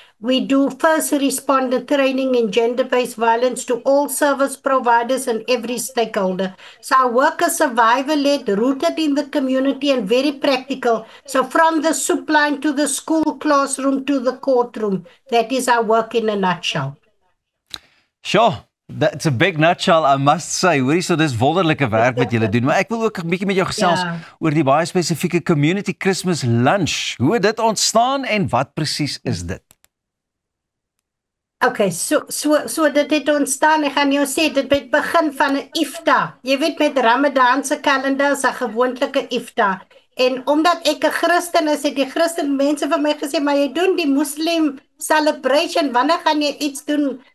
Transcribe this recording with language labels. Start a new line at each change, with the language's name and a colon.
English: We do first responder training in gender-based violence to all service providers and every stakeholder. So our work is survivor-led, rooted in the community and very practical. So from the soup line to the school classroom to the courtroom, that is our work in a nutshell. Sure. That's a big nutshell, I must say.
Afrikaans: Hoorie, so dis wonderlike werk wat julle doen, maar ek wil ook 'n bietjie met jou gesels oor die baie spesifieke Community Christmas Lunch. Hoe het dit ontstaan en wat presies is dit? Okay, so dit het ontstaan, ek gaan jou sê, dit het begin van 'n iftar. Jy weet met Ramadan se kalender is 'n gewone iftar. En omdat ek 'n Christen is, het die Christen mense vir my gesê, maar jy doen die Muslim celebration, wanneer gaan jy iets doen?